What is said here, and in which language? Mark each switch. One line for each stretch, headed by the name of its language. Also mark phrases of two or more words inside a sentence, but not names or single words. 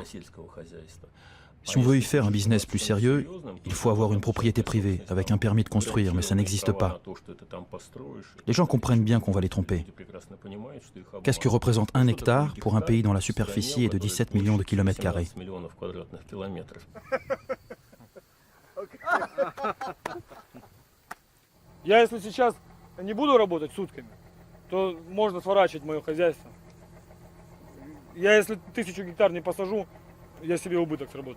French: Si on veut y faire un business plus sérieux, il faut avoir une propriété privée avec un permis de construire, mais ça n'existe pas. Les gens comprennent bien qu'on va les tromper. Qu'est-ce que représente 1 hectare pour un pays dont la superficie est de 17 millions de kilomètres carrés?
Russian: Я, если сейчас не буду работать сутками, то можно сворачивать мое хозяйство. Я, если 1000 гектар не посажу, я себе убыток сработаю.